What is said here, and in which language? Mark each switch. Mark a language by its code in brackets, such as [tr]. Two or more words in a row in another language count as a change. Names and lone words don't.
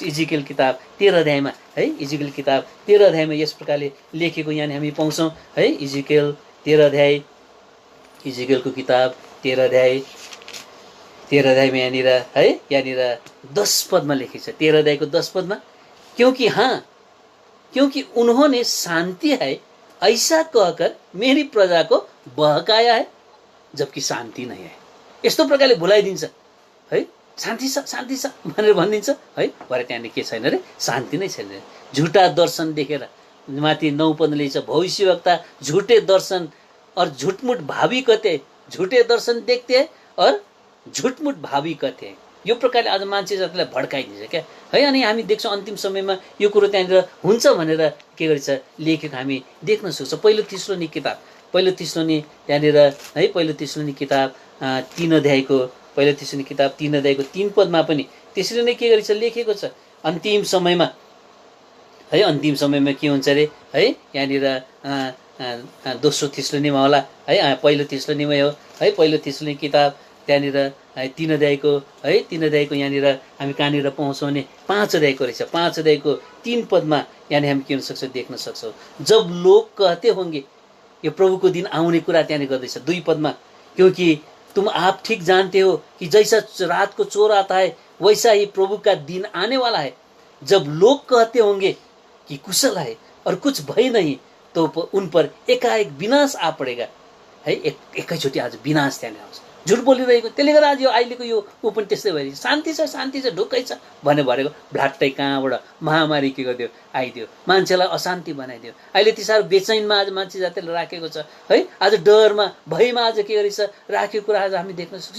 [ne] इजिकेल किताब 13 अध्यायमा है, इजिकेल किताब 13 अध्यायमा यस प्रकारले लेखेको यहाँ हामी पाउँछौँ है। इजिकेल 13 अध्याय, इजिकेलको किताब 13 अध्यायमा यहाँनिर है, यहाँनिर 10 पदमा लेखेको छ। 13 अध्यायको 10 पदमा, [hi] क्योंकि उन्होंने शांति है ऐसा कहकर मेरी प्रजा को बहकाया है जबकि शान्ति नहीं है। [ne] यस्तो प्रकारले भुलाइदिन्छ है, शान्ति छ शान्ति छ भनेर भनिदिन्छ है, भरे त्यहाँनिर के छैन रे, शान्ति नै छैन। झुटा दर्शन देखेर माथि 9 पदले छ, [hi] भविष्यवक्ता झुटे दर्शन और झुटमुट भावी कहते, झुटे दर्शन देखते और झुटमुट भावी कहते। [ne] यो प्रकारले आज मान्छे जातिलाई भड्काइदिन्छ [hi] क्या है। [ne] अनि हामी देख्छौँ अन्तिम समयमा यो कुरो त्यहाँनिर हुन्छ भनेर के गरेछ, लेखेको हामी देख्न सक्छौँ। पहिलो तेस्लोनी किताब त्यहाँनिर है, पहिलो तेस्लोनी किताब 3 अध्यायको 3 पदमा पनि त्यसरी नै के गरेछ, लेखेको छ। अन्तिम समयमा है, अन्तिम समयमा के हुन्छ अरे है, यहाँनिर दोस्रो तेस्लोनीमा होला है, पहिलो तेस्लोनीमै हो है, पहिलो तेस्लोनी किताब त्यहाँनिर 3 अध्यायको यहाँनिर हामी कहाँनिर पाउँछौँ भने 5 अध्यायको रहेछ। 5 अध्यायको 3 पदमा यहाँनिर हामी के सक्छौँ, देख्न सक्छौँ। [hi] जब लोग कहते होंगे, [ne] यो प्रभुको दिन आउने कुरा त्यहाँनिर गर्दैछ। 2 पदमा, [hi] क्योंकि तुम आप ठीक जानते हो कि जैसा रात को चोर आता है वैसा ही प्रभु का दिन आने वाला है। जब लोग कहते होंगे कि कुशल है और कुछ भय नहीं तो उन पर एकाएक विनाश आ पड़ेगा है। [ne] एकैचोटि आज विनाश त्यहाँनिर आउँछ। झुट बोलिरहेको, त्यसले गर्दा आज यो अहिलेको यो ऊ पनि त्यस्तै भइरहेको, शान्ति छ ढुक्कै छ भन्ने भनेको भ्लाट्टै कहाँबाट महामारी के गरिदियो, आइदियो, मान्छेलाई अशान्ति बनाइदियो। अहिले ती साह्रो बेचैनमा आज मान्छे जातिले राखेको छ है, आज डरमा भयमा आज के गरेछ राखेको कुरा आज हामी देख्न सक्छौँ।